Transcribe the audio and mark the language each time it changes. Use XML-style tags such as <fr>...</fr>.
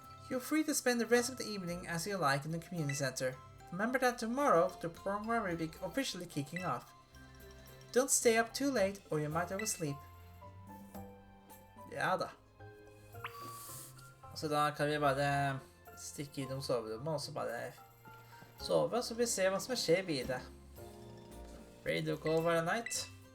<en>You're free to spend the rest of the evening as you like in the community center. Remember that tomorrow the program will be officially kicking off. Don't stay up too late or you might oversleep.</en> <no>Ja da. Så da kan vi bare stikke innom soverommet og så bare sove, så vi ser hva som skjer videre.</no> <en>Radio call for the night.</en>